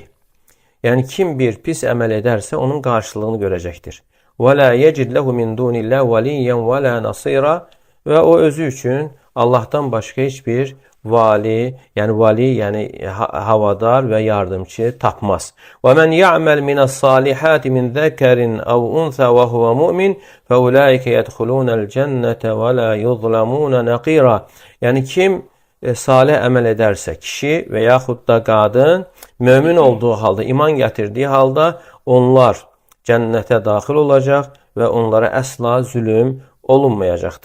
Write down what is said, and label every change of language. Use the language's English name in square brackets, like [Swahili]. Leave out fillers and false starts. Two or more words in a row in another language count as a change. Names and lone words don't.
[Azerbaijani] Yəni kim bir pis əməl edərsə onun qarşılığını görəcəkdir. [Arabic] "وَلَا يَجِدْ لَهُ مِنْ دُونِ اللَّهِ وَلِيًّا وَلَا نَصِيرًا." [Azerbaijani] Və o özü üçün Allahdan başqa heç bir vali, yəni havadar və yardımcı tapmaz. [Arabic] "وَمَنْ يَعْمَلْ مِنَ الصَّالِحَاتِ مِنْ ذَكَرٍ أَوْ أُنْثَىٰ وَهُوَ مُؤْمِنٌ فَأُولَٰئِكَ يَدْخُلُونَ الْجَنَّةَ وَلَا يُظْلَمُونَ نَقِيرًا." [Azerbaijani] Yəni kim salih əməl edərsə, kişi və yaxud da qadın mömin olduğu halda, iman gətirdiyi halda onlar cənnətə daxil olacaq və onlara əsla zülm olunmayacaqdır.